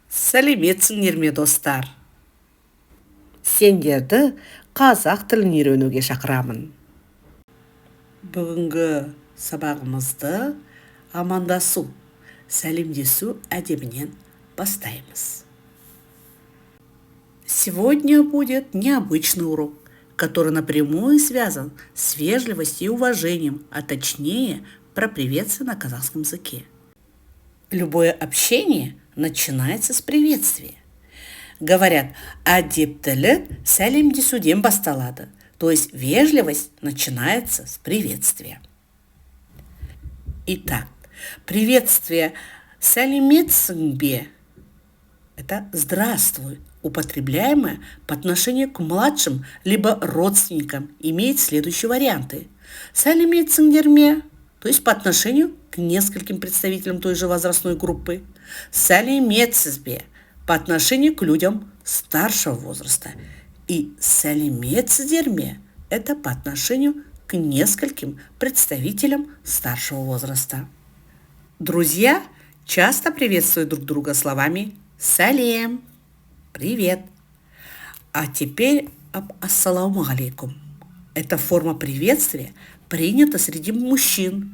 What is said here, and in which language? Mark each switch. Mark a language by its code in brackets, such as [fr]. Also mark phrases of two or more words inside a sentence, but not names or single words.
[kk] Сәлеметсіңдер ме, достар? Сендерді қазақ тілін үйренуге шақырамын. Бүгінгі сабағымызды амандасу, сәлемдесу әдебінен бастаймыз. [ru] Сегодня будет необычный урок, который напрямую связан с вежливостью и уважением, а точнее про приветствие на казахском языке. Любое общение начинается с приветствия. Говорят, [kk] әдептілік сәлемдесуден басталады. [ru] То есть вежливость начинается с приветствия. Итак, приветствие [kk] сәлеметсің бе – [ru] это «здравствуй», употребляемое по отношению к младшим либо родственникам, имеет следующие варианты. [kk] Сәлеметсіңдер ме, [ru] то есть по отношению к нескольким представителям той же возрастной группы. [kk] Сәлеметсіз бе [ru] по отношению к людям старшего возраста. [kk] И сәлеметсіздер ме – [ru] это по отношению к нескольким представителям старшего возраста. Друзья часто приветствуют друг друга словами «салем» – «привет». А теперь об [ar] «السلام عليكم». [ru] Эта форма приветствия принята среди мужчин.